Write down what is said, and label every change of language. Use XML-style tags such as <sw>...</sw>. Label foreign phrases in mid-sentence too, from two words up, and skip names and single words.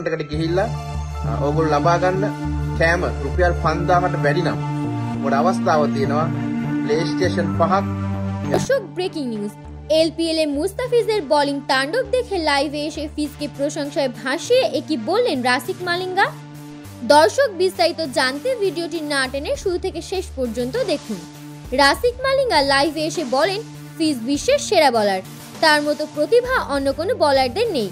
<si>එකට ගිහිල්ලා ඕගොල්ලෝ ලබා ගන්න කෑම රුපියල් 5000කට වැඩි නම් ඔබට අවස්ථාව තියෙනවා PlayStation 5ක්।</si> <bn>দর্শক ব্রেকিং নিউজ, এলপিএল এ মুস্তাফিজের বোলিং তাণ্ডব দেখে লাইভে এসে ফিজকে প্রশংসায় ভাসিয়ে একই বললেন রাসিক মালিঙ্গা। দর্শক বিস্তারিত জানতে ভিডিওটি না টেনে শুরু থেকে শেষ পর্যন্ত দেখুন। রাসিক মালিঙ্গা লাইভে এসে বলেন ফিজ বিশ্বের সেরা বলার, তার মতো প্রতিভা অন্য কোনো বলারদের নেই।</bn>